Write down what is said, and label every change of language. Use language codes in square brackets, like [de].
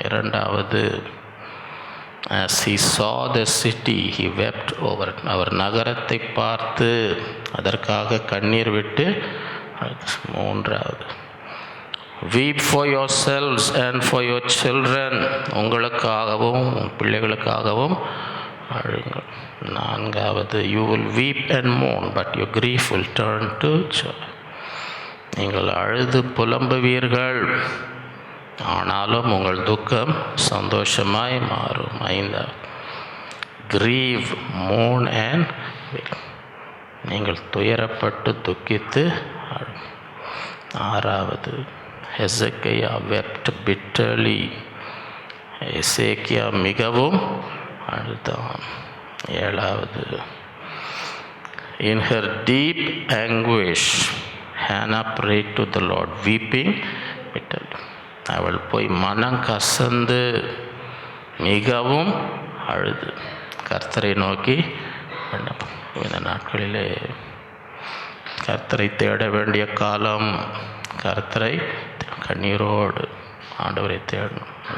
[ta] இரண்டாவது, [en] as he saw the city he wept over it. [ta] அவர் நகரத்தை பார்த்து அதற்காக கண்ணீர் விட்டு. மூன்றாவது, [en] weep for yourselves and for your children. [ta] உங்களுக்காகவும் பிள்ளைகளுக்காகவும் அழுங்கள். நான்காவது, [en] you will weep and mourn but your grief will turn to joy. [ta] நீங்கள் அழுது புலம்புவீர்கள், ஆனாலும் உங்கள் துக்கம் சந்தோஷமாய் மாறும். ஐந்தாவது, [en] grieve, mourn and weep. [ta] நீங்கள் துயரப்பட்டு துக்கித்து. ஆறாவது, [en] ஹெசக்கியா wept bitterly. [ta] எசேக்கியா மிகவும் அழுதான். ஏழாவது, [en] in her deep anguish Hannah prayed to the Lord weeping bitterly. [ta] அவள் போய் மனம் கசந்து மிகவும் அழுது கர்த்தரை நோக்கி விண்ணப்பம். இந்த நாட்களிலே கர்த்தரை தேட வேண்டிய காலம். கர்த்தரை கண்ணீரோடு ஆண்டவரை தேடணும்.